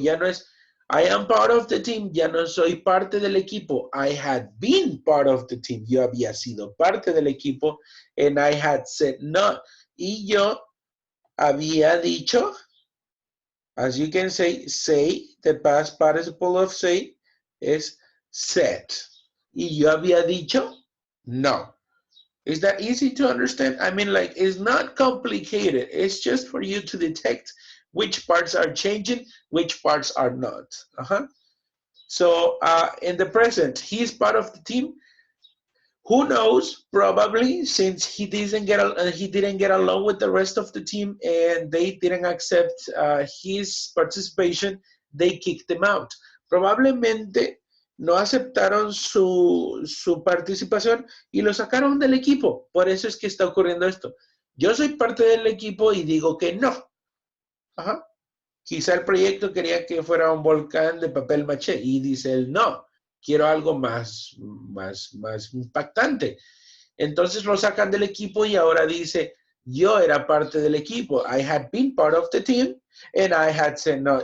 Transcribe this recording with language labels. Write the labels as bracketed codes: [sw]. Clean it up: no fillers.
[es] Ya no es, [en] I am part of the team, [es] ya no soy parte del equipo. [en] I had been part of the team, [es] yo había sido parte del equipo, [en] and I had said no. [es] Y yo había dicho, [en] as you can say, the past participle of say is said. [es] Y yo había dicho no. [en] Is that easy to understand? I mean, like, it's not complicated. It's just for you to detect which parts are changing, which parts are not. So in the present, he's part of the team. Who knows? Probably, since he didn't get along with the rest of the team and they didn't accept his participation, they kicked him out. [es] Probablemente no aceptaron su participación y lo sacaron del equipo. Por eso es que está ocurriendo esto. Yo soy parte del equipo y digo que no. Quizá el proyecto quería que fuera un volcán de papel maché y dice él no. Quiero algo más impactante. Entonces lo sacan del equipo y ahora dice, yo era parte del equipo. [en] I had been part of the team and I had said no.